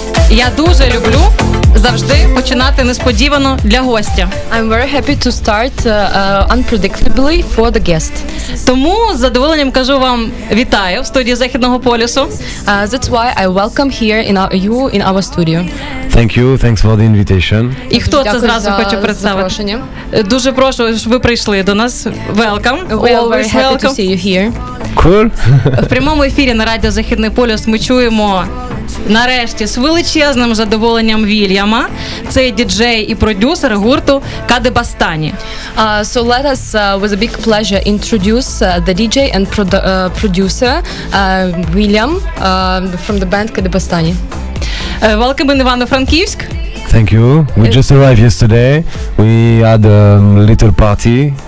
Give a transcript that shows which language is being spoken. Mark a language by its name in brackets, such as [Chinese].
[Ukrainian] Я дуже люблю завжди починати несподівано для гостя. [English] I'm very happy to start unpredictably for the guest. [Ukrainian] Тому з задоволенням кажу вам вітаю в студії Західного полюсу. [English] That's why I welcome here you in our studio. Thank you, thanks for the invitation. [Ukrainian] І хто це зразу хочу представити? Дуже прошу, щоб ви прийшли до нас. [English] Welcome. We are very happy to see you here. Cool. [Ukrainian] В прямому ефірі на радіо Західний полюс ми чуємо нарешті з величезним задоволенням Вільяма. Це діджей і продюсер гурту Kadebostany. [English] So let us with a big pleasure introduce the DJ and producer William from the band Kadebostany. Welcome in Івано-Франківськ. Thank you. We just arrived yesterday. We had a little party